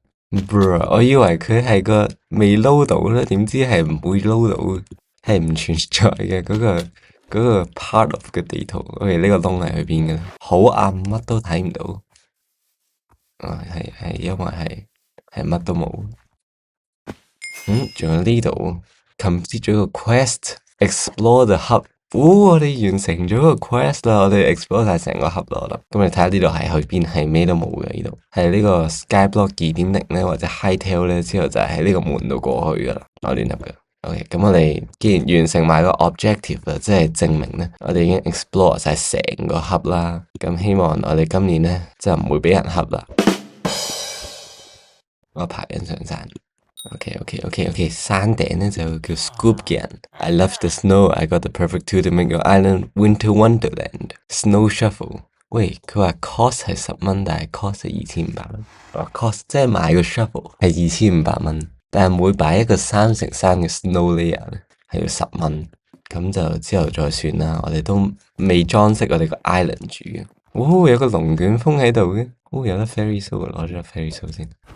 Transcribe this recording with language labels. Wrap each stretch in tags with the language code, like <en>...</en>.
<yue>我以為佢係個未撈到啦，點知係唔會撈到，係唔存在嘅嗰個 part of 嘅地圖。 OK，呢個窿係去邊嘅？好暗，乜都睇唔到。係因為係乜都冇。仲有呢度 complete 咗個 quest，explore the hub。我哋完成咗個 quest 啦，我哋 explore 晒成個盒咯。咁你睇下呢度係去邊，係咩都冇嘅呢度。係呢個 Skyblock 2.0咧，或者 Hytale 咧，之後就係喺呢個門度過去噶啦。我亂入嘅。 OK，咁我哋既然完成埋個 objective 啦，即係證明咧，我哋已經 explore 晒成個盒啦。咁希望我哋今年咧就唔會俾人恰啦。我爬緊上山。 OK，山頂咧就叫 Scoopgan。</yue> <en>I love the snow. I got the perfect tool to make your island winter wonderland. Snow shovel。</en> <yue>喂，佢話 cost 係10蚊，但係 cost 係2500蚊。 cost 即係買個 shovel 係2500蚊，但係每擺一個3x3嘅 snow layer 咧係要10蚊。咁就之後再算啦。我哋都未裝飾我哋個 island 住嘅。有個龍捲風喺度嘅。有得 fairy soul， 攞咗個 fairy soul 先。</yue>